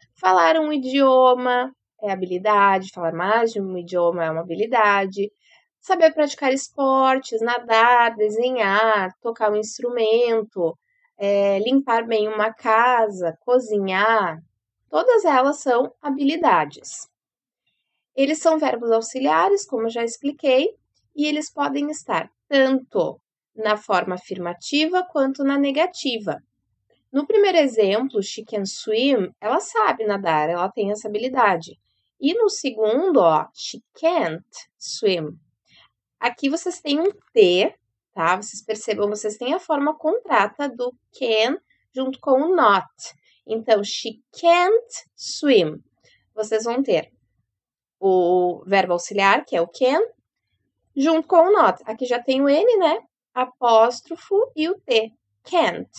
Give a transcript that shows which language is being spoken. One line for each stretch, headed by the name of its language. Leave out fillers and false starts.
Portuguese: Falar um idioma é habilidade, falar mais de um idioma é uma habilidade, saber praticar esportes, nadar, desenhar, tocar um instrumento, limpar bem uma casa, cozinhar, todas elas são habilidades. Eles são verbos auxiliares, como eu já expliquei, e eles podem estar tanto na forma afirmativa quanto na negativa. No primeiro exemplo,
English: she can swim,
Portuguese: ela sabe nadar, ela tem essa habilidade. E no segundo, ó,
English: she can't swim.
Portuguese: Aqui vocês têm um T, tá? Vocês percebam, vocês têm a forma contrata do can junto com o not. Então,
English: she can't swim.
Portuguese: Vocês vão ter o verbo auxiliar, que é o can, junto com o not. Aqui já tem o N, né? Apóstrofo e o T. can't.